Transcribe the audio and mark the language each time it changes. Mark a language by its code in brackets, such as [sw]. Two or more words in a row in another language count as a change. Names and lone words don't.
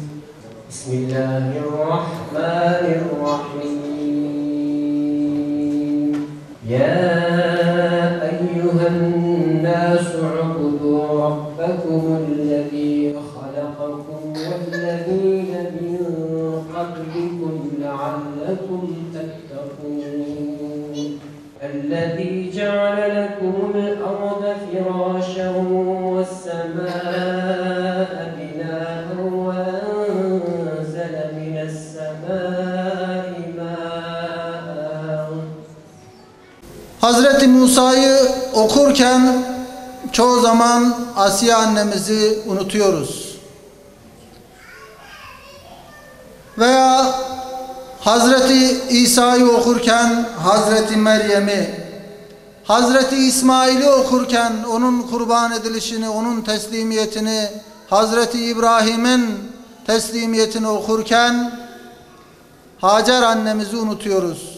[ar] Bismillahirrahmanirrahim. يا أيها الناس اعبدوا ربكم الذي خلقكم والذين من قبلكم لعلكم تتقون. الذي جعل لكم الأرض فراشا والسماء بناء وأنزل من السماء ماء. [tr] Hazreti Musa'yı okurken çoğu zaman Asiye annemizi unutuyoruz. Veya Hazreti İsa'yı okurken Hazreti Meryem'i, Hazreti İsmail'i okurken onun kurban edilişini, onun teslimiyetini, Hazreti İbrahim'in teslimiyetini okurken Hacer annemizi unutuyoruz.